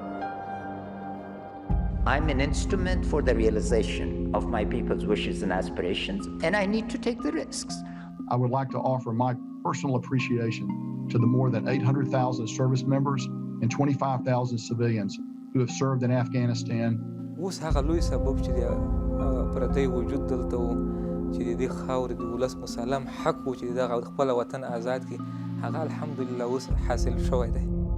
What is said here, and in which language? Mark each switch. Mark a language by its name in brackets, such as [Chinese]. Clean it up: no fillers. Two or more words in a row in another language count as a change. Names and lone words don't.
[English] I'm an instrument for the realization of my people's wishes and aspirations, and I need to take the risks. I would like to offer my personal appreciation to the more than 800,000 service members and 25,000 civilians who have served in Afghanistan. [Pashto] اوس هغه لوی سبب چې د پردی وجود دلته و چې د دې خاورې د ولس مسلم حق و چې دغه خپل وطن آزاد کړي هغه الحمدلله اوس حاصل شوی دی.